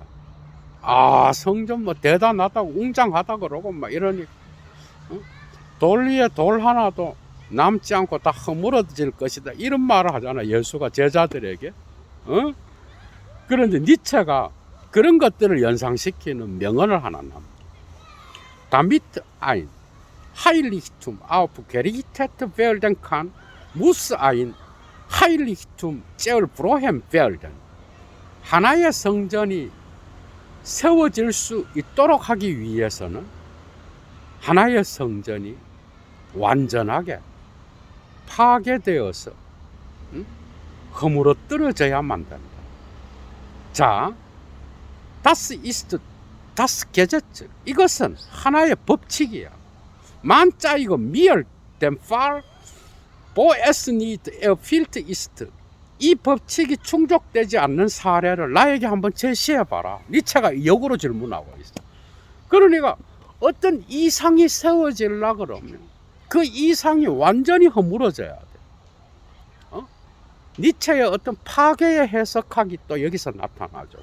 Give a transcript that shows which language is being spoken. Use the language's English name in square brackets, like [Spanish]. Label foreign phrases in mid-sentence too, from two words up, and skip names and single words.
[Korean] 성전 뭐 대단하다고 웅장하다 그러고 막 이러니, 돌 위에 돌 하나도 남지 않고 다 허물어질 것이다, 이런 말을 하잖아, 예수가 제자들에게. 그런데 니체가 그런 것들을 연상시키는 명언을 하나 납니다. [German] Damit ein Heiligtum auf gerichtet werden kann, muss ein Heiligtum zerbrochen werden. [Korean] 하나의 성전이 세워질 수 있도록 하기 위해서는 하나의 성전이 완전하게 파괴되어서 허물어뜨려져야만 된다. 자, [German] das ist das Gesetz. [Korean] 이것은 하나의 법칙이야. [German] Man zeige mir den Fall, wo es nicht erfüllt ist. [Korean] 이 법칙이 충족되지 않는 사례를 나에게 한번 제시해봐라. 니체가 역으로 질문하고 있어. 그러니까 어떤 이상이 세워지려 그러면 그 이상이 완전히 허물어져야 돼. 니체의 어떤 파괴의 해석학이 또 여기서 나타나죠.